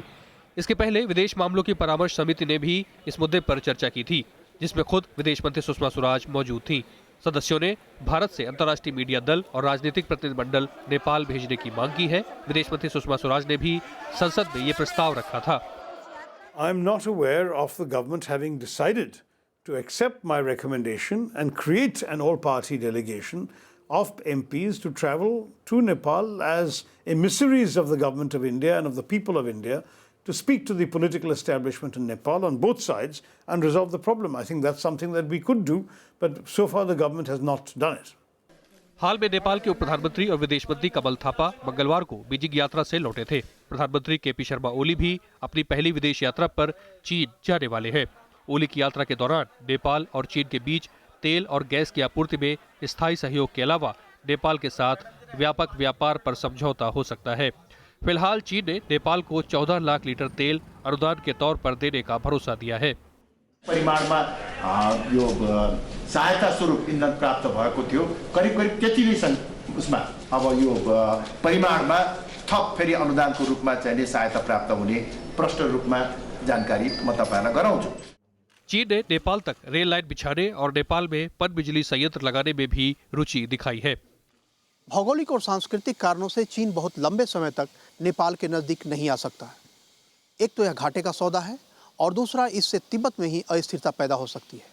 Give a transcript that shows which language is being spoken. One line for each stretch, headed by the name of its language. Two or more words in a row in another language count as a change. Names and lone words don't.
Hindi: इसके पहले विदेश मामलों की परामर्श समिति ने भी इस मुद्दे पर चर्चा की थी, जिसमें खुद विदेश मंत्री सुषमा स्वराज मौजूद थीं। सदस्यों ने भारत से अंतर्राष्ट्रीय मीडिया दल और राजनीतिक प्रतिनिधिमंडल नेपाल भेजने की मांग की है। विदेश मंत्री सुषमा स्वराज ने भी संसद में ये प्रस्ताव रखा था।
English: I am not aware of the government having decided to accept my recommendation and create an all-party delegation of MPs to travel to Nepal as emissaries of the government of India and of the people of India to speak to the political establishment in Nepal on both sides and resolve the problem. I think that's something that we could do, but so far the government has not done it.
Hindi: हाल में नेपाल के उप प्रधानमंत्री और विदेश मंत्री कमल थापा मंगलवार को बीजिंग यात्रा से लौटे थे। प्रधानमंत्री केपी शर्मा ओली भी अपनी पहली विदेश यात्रा पर चीन जाने वाले हैं। ओली की यात्रा के दौरान नेपाल और चीन के बीच तेल और गैस की आपूर्ति में स्थायी सहयोग के अलावा नेपाल के साथ व्यापक व्यापार पर समझौता हो सकता है। फिलहाल चीन ने नेपाल को 14 लाख लीटर तेल अनुदान के तौर पर देने का भरोसा दिया है।
Nepali: परिमाणमा यो सहायता स्वरूप ईंधन प्राप्त भएको थियो, करिब त्यति नै छन्। उसमा अब यो परिमाणमा थप फेरि अनुदानको रूपमा चाहिने सहायता प्राप्त हुने प्रष्ट रूपमा जानकारी म तपाईहरुलाई गराउँछु।
Hindi: चीन ने नेपाल तक रेल लाइन बिछाने और नेपाल में पनबिजली संयंत्र लगाने में भी रुचि दिखाई है। भौगोलिक और सांस्कृतिक कारणों से चीन बहुत लंबे समय तक नेपाल के नजदीक नहीं आ सकता है। एक तो यह घाटे का सौदा है और दूसरा इससे तिब्बत में ही अस्थिरता पैदा हो सकती है।